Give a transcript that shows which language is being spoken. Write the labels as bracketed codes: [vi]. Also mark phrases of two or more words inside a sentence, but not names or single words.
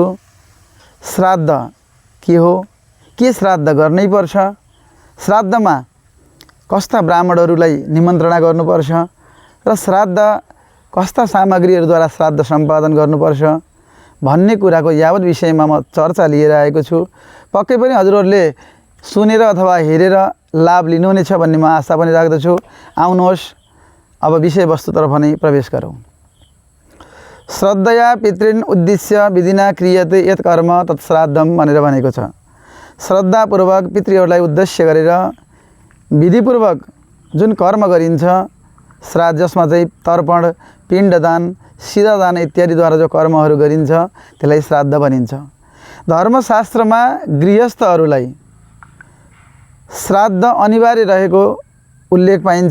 [ne] श्राद्ध के हो, के श्राद्ध गर्नै पर्छ, श्राद्धमा कस्ता ब्राह्मणहरूलाई निमन्त्रणा गर्नुपर्छ र श्राद्ध कस्ता सामग्रीहरूद्वारा श्राद्ध सम्पादन गर्नुपर्छ भन्ने कुराको यावत विषयमा म चर्चा लिएर आएको छु। पक्कै पनि हजुरहरूले सुनेर अथवा हेरेर लाभ लिनुहुनेछ भन्ने म आशा पनि राख्दछु। आउनुहोस् अब विषयवस्तुतर्फ नै प्रवेश गरौँ। [sa] श्रद्धया पितृन् उद्देश्य विधिना क्रियते यत् कर्म तत् श्राद्धम [ne] भनेर भनेको छ। श्रद्धापूर्वक पितृहरूलाई उद्देश्य गरेर विधिपूर्वक जुन कर्म गरिन्छ श्राद्ध, जसमा चाहिँ तर्पण, पिण्डदान, सिधादान इत्यादिद्वारा जो कर्महरू गरिन्छ त्यसलाई श्राद्ध भनिन्छ। धर्मशास्त्रमा गृहस्थहरूलाई श्राद्ध अनिवार्य रहेको उल्लेख पाइन्छ।